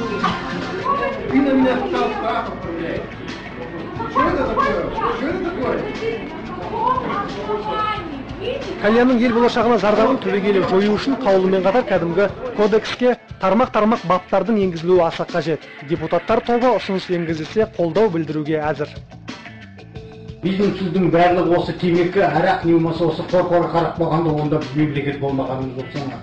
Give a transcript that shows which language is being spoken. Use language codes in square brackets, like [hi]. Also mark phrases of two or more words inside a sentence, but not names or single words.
[ru] Ты на меня стал штраф отправляешь. Что это такое? Что это такое? [kk] Кальянның ел болашағына зардабын түбегейлі жою үшін қаулымен қатар кәдімгі кодекске тармақ-тармақ баптардың енгізілуі аса қажет. Депутаттар тобы ұсыныс енгізілсе қолдау білдіруге әзір. Біздің сіздің барлығы осы темекі, арақ не болмаса осы қорқорға қарап болғанда онда мемлекет болмағанымыз жоқ соңға.